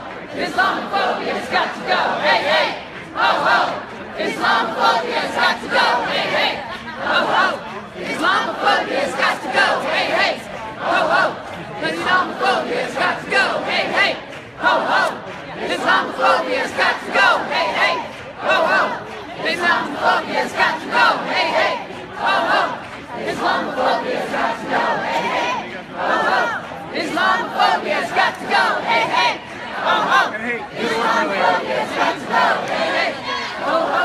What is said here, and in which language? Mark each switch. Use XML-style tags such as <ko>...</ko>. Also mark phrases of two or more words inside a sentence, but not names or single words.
<en>Islamophobia's got to go. Hey, hey. Ho, ho. Islamophobia's got to go. Hey, hey. Ho, ho. Islamophobia's got to go. Hey, hey. Ho, ho. Islamophobia's got to go. Hey, hey. Ho, ho. Islamophobia's got to go. Hey, hey. Ho, ho. Islamophobia's got to go. Hey, hey. Ho, ho. Islamophobia's got to go. Hey, hey. Ho, ho. Islamophobia's got to go. Hey, hey. Ho, ho. Islamophobia's got to go. Hey, hey. Ho, ho.</en>